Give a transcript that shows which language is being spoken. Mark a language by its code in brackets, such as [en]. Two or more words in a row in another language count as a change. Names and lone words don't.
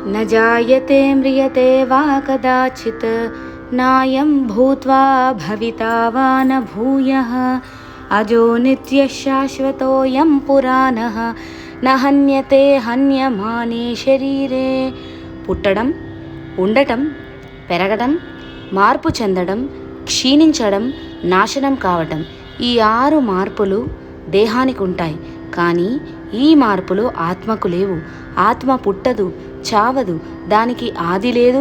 [sa] न जायते म्रियते वा कदाचित् नायं भूत्वा भविता वा न भूयः अजो नित्यः शाश्वतोऽयं पुराणः न हन्यते हन्यमाने शरीरे. [te] పుట్టడం, ఉండటం, పెరగడం, మార్పు చెందడం, క్షీణించడం, నాశనం కావటం, ఈ 6 మార్పులు దేహానికి ఉంటాయి. కానీ ఈ మార్పులు ఆత్మకు లేవు. ఆత్మ పుట్టదు, చావదు, దానికి ఆది లేదు.